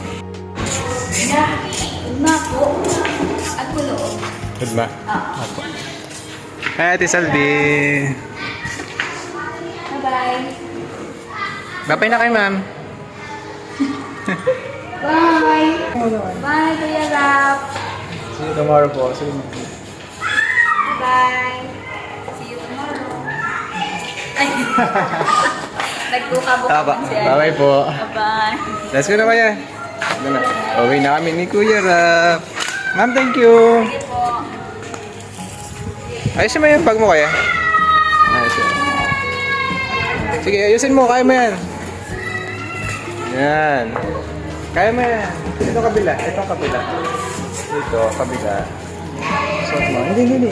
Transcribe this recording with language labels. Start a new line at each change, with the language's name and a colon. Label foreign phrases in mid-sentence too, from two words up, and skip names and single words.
Filipino: Uma po. At pulo. Good ba? Opo. Hi, Ate Salvi. Bye-bye. Bye na kayo, ma'am. Bye. Bye, Kuya Rap.
English: See you tomorrow po. Bye. See you tomorrow.
Filipino: Ay. Nagkukabok si Ate. Bye po. Bye.
English: Let's go
Filipino: na kaya. Uwi na kami ni Kuya Rap. Ma'am,
English: thank you.
Filipino: Sige po. Ayusin mo yung bag mo kaya. Ayusin. Sige, ayusin mo. Kaya mo yan. Yan. Kaya mo yan. Ito kabila. Ito kabila. Ito kabila. Suot mo. Hindi.